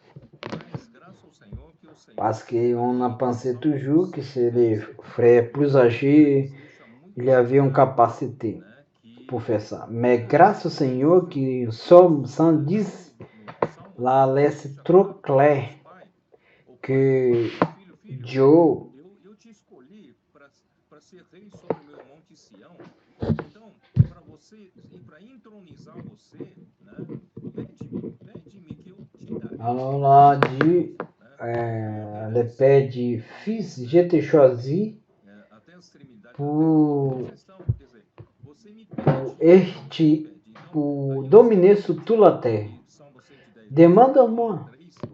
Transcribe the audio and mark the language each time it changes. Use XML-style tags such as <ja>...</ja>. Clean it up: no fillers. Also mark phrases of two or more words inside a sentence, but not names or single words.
<fr>Parce qu'on a pensé toujours que c'est les frères plus âgés, il y avait une capacité pour faire ça. Mais grâce au Seigneur, que Somme 110, là, laisse trop clair que Dieu...</fr> <pt>Eu te escolhi para ser rei sobre o meu monte Sião. Então, para você e para entronizar você, pede-me que eu te darei.</pt> <fr>Alors là, Dieu le Père dit, Fils, je t'ai choisi pour dominer sur toute la terre.</fr>